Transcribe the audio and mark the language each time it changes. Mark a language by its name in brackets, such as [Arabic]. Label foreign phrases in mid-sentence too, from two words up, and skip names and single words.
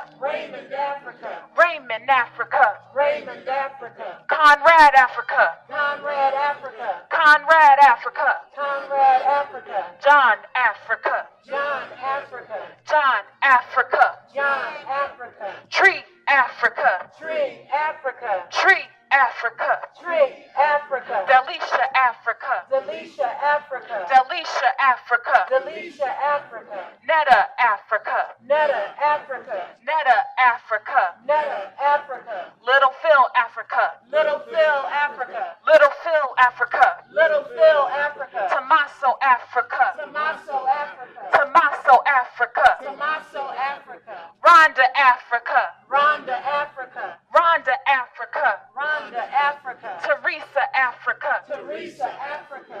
[English] Raymond, Africa. Raymond, Africa. Raymond, Africa. Conrad, Africa. Conrad, Africa. Conrad, Africa. Conrad, Africa. John, Africa. John, Africa. John, Africa. John, Africa. Tree, Africa. Tree, Africa. Tree, Africa. Tree, Africa. Delisha, Africa. Delisha, Africa. Delisha, Africa. Delisha, Africa. Netta, Africa. Netta, Africa. Netta, Africa. Netta, Africa. Little Phil, Africa. Little Phil, Africa. Little Phil, Africa. Little Phil, Africa. Tommaso, Africa. Tommaso, Africa. Tommaso, Africa. Tommaso, Africa. Rhonda, Africa. Rhonda, Africa. Rhonda, Africa. Rhonda, Africa. Teresa, Africa. Teresa, Africa.